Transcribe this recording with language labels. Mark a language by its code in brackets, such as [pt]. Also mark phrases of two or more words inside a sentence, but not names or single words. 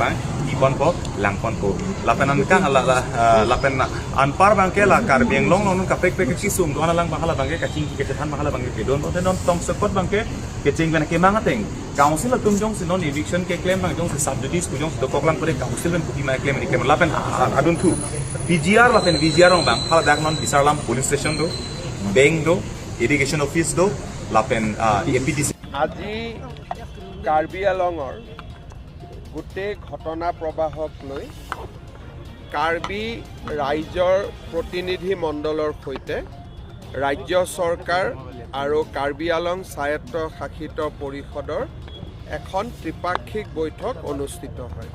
[mjw] bang ipon ko langpon ko lapenan ka lapen anpar bangke la kar beng long non ka pek pek ki sum dona lang bangala bangke ka cing ke than bangala bangke ke don non tong sekot bangke ke cing ban ke manga teng council tum jong se non eviction ke claim bang jong se subsidies ku jong se dokok lang pare council ben puti ma claim ni ke lapen adun thu PGR lapen VGR ong bang hala dak non bisarlam [en] police station [mjw] do bank do [en] irrigation office [mjw] do lapen APDC [as] আজি কাৰ্বি আলঙৰ গোটেই ঘটনা প্ৰবাহক লৈ কাৰ্বি ৰাইজৰ প্ৰতিনিধি মণ্ডলৰ সৈতে ৰাজ্য চৰকাৰ আৰু কাৰ্বি আলং স্বায়ত্ত শাসিত পৰিষদৰ এখন ত্ৰিপাক্ষিক বৈঠক অনুষ্ঠিত হয়।